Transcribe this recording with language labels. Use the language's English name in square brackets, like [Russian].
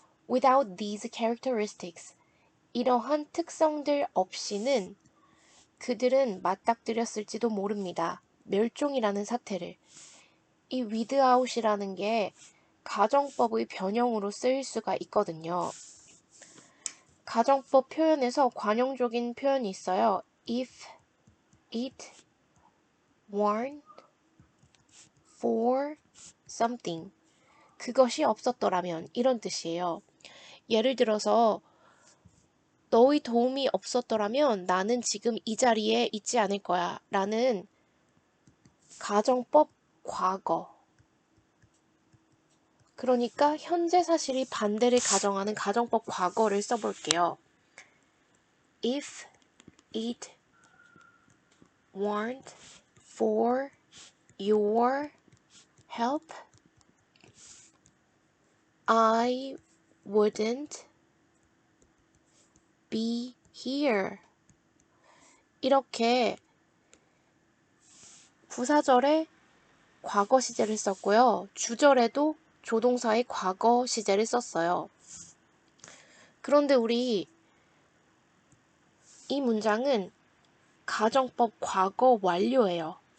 [English] Without these characteristics, [Korean] 이러한 특성들 없이는 그들은 맞닥뜨렸을지도 모릅니다. 멸종이라는 사태를. 이 without이라는 게 가정법의 변형으로 쓰일 수가 있거든요. 가정법 표현에서 관용적인 표현이 있어요. [English] If it weren't for something, [Korean] 그것이 없었더라면, 이런 뜻이에요. 예를 들어서 너의 도움이 없었더라면 나는 지금 이 자리에 있지 않을 거야 라는 가정법 과거. 그러니까 현재 사실이 반대를 가정하는 가정법 과거를 써볼게요. [English] If it weren't for your help, I wouldn't be here. [Korean] 이렇게 부사절에 과거 시제를 썼고요. 주절에도 조동사의 과거 시제를 썼어요. 그런데 우리 이 문장은 가정법 과거 완료예요.